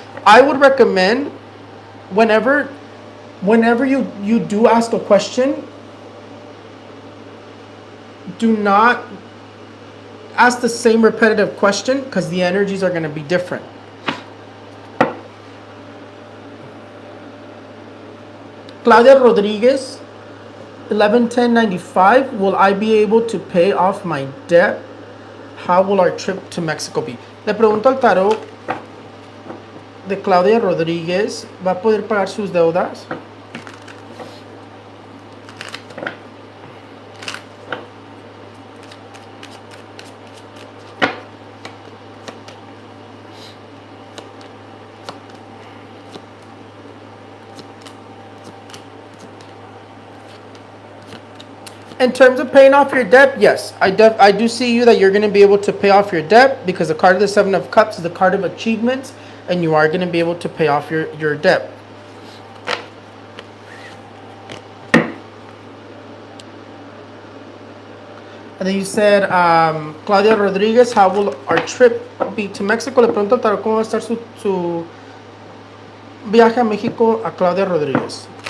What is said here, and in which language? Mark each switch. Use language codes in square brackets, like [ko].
[en] I would recommend whenever you do ask a question, do not ask the same repetitive question, because the energies are going to be different. Claudia Rodriguez, 11/10/95. Will I be able to pay off my debt? How will our trip to Mexico be? [es] Le pregunto al tarot de Claudia Rodríguez, ¿va a poder pagar sus deudas? [en] In terms of paying off your debt, yes, I do see you that you're going to be able to pay off your debt, because the card of the Seven of Cups is the card of achievements, and you are going to be able to pay off your debt. And then you said, Claudia Rodriguez, how will our trip be to Mexico? [es] Le pregunto al tarot cómo va a estar su viaje a México a Claudia Rodriguez.